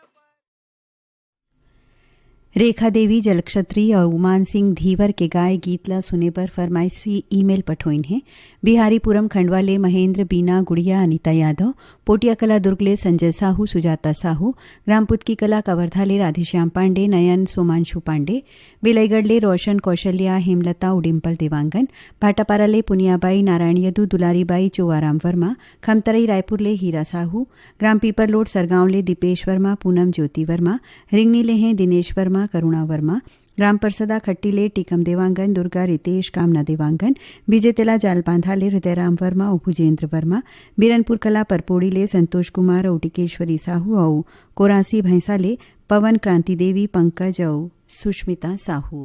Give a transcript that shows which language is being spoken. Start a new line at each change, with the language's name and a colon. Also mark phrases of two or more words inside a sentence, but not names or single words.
Chhattisgarhi: रेखा देवी जलक्षत्री और उमान सिंह धीवर के गाय गीतला सुने पर फरमाइशी ईमेल पठोइन है बिहारीपुरम खंडवा ले महेंद्र बीना गुड़िया अनिता यादव पोटिया कला दुर्ग ले संजय साहू सुजाता साहू ग्रामपुत की कला कवर्धा ले राधेश्याम पांडे नयन सोमांशु पांडे बिलईगढ़ ले रोशन कौशल्या हेमलता उडिम्पल देवांगन भाटापारा ले पुनियाबाई नारायण यदू दुलारीबाई चोवाराम वर्मा खमतरई रायपुर ले हीरा साहू ग्राम पीपरलोड सरगांव ले दीपेश वर्मा पूनम ज्योति वर्मा रिंगनी ले हैं दिनेश वर्मा करुणा वर्मा ग्राम परसदा खट्टीले टीकम देवांगन दुर्गा रितेश कामना देवांगन बीजेतेला जाल बांधाले हृदयराम वर्मा और भुजेंद्र वर्मा बीरनपुर कला परपोड़ीले संतोष कुमार और टिकेश्वरी साहू और कोरासी भैंसाले पवन क्रांति देवी पंकज और सुष्मिता साहू।